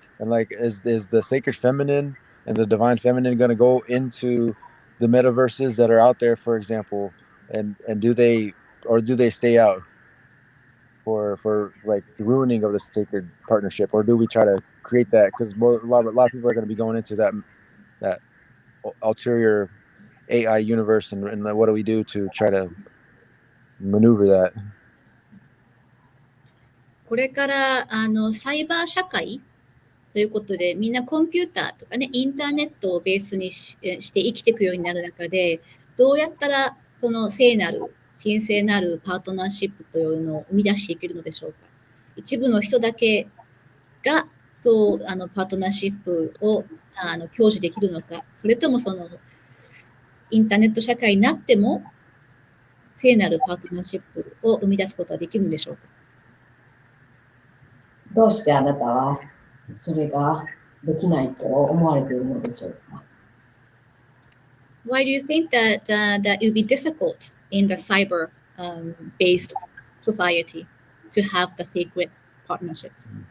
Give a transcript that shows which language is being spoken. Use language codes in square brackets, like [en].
[en] And like, is the sacred feminine and the divine feminine going to go into the metaverses that are out there, for example, and do they stay out for like the ruining of the sacred partnership, or do we try to create that? Because a lot of people are going to be going into that ulterior AI universe, and what do we do to try to maneuver that? [ja] これからサイバー社会ということで、みんなコンピューターとかね、インターネットをベースにして生きていくようになる中で、どうやったらその聖なる、神聖なるパートナーシップというのを生み出していけるのでしょうか。一部の人だけがそうパートナーシップを享受できるのか、それともそのインターネット社会になっても聖なるパートナーシップを生み出すことはできるんでしょうか。どうしてあなたはそれができないと思われているのでしょうか。 [en] Why do you think that that it would be difficult in the cyber based society to have the sacred partnerships?